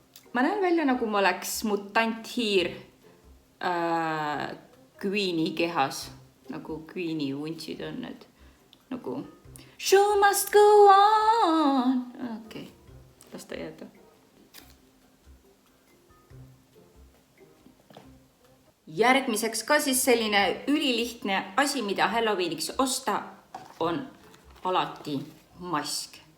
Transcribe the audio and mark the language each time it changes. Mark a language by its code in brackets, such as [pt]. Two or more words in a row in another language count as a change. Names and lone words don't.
[et] ma näen välja, nagu ma oleks mutanthiir Queen'i kehas, nagu Queen'i vuntsid on need, nagu [en] show must go on. [et] Okei, las ta jääda. Järgmiseks ka siis selline ülilihtne asi, mida Halloweeniks osta, on alati mask.